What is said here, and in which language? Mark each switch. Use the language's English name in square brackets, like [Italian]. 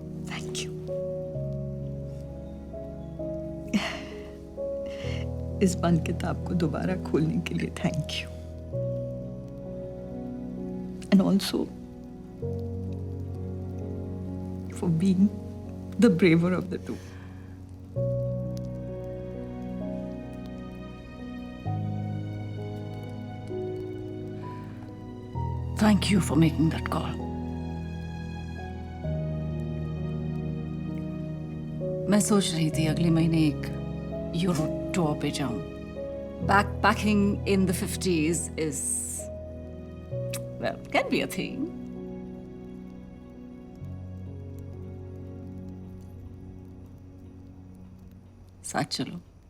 [English] Thank you. [Hindi] इस बंद किताब को दोबारा खोलने के लिए [English] Thank you. And also for being the braver of the two. Thank you for making that call. [Hindi] मैं सोच रही थी अगले महीने एक यूरो टूर पे जाऊं. [English] Backpacking in the 50s is, well, can be a thing. [Hindi] साथ चलो.